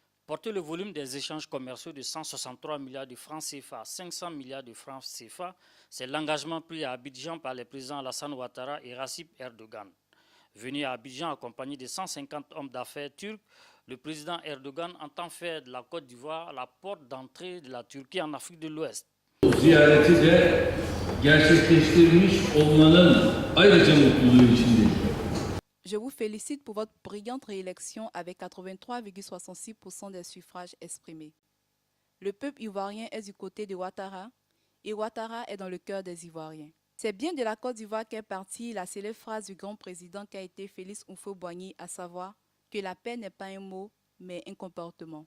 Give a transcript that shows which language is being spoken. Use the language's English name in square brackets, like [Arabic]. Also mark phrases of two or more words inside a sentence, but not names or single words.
[French] Porter le volume des échanges commerciaux de 163 milliards de francs CFA à 500 milliards de francs CFA, c'est l'engagement pris à Abidjan par les présidents Alassane Ouattara et Recep Erdogan. Venu à Abidjan accompagné de 150 hommes d'affaires turcs, le président Erdogan entend faire de la Côte d'Ivoire la porte d'entrée de la Turquie en Afrique de l'Ouest. [Turkish] Ziyareti de gerçekleştirmiş olmanın ayrıca mutluluğu içindeyim. [French] Je vous félicite pour votre brillante réélection avec 83,66% des suffrages exprimés. Le peuple ivoirien est du côté de Ouattara et Ouattara est dans le cœur des Ivoiriens. C'est bien de la Côte d'Ivoire qu'est partie la célèbre phrase du grand président qui a été Félix Houphouët-Boigny, à savoir que la paix n'est pas un mot, mais un comportement.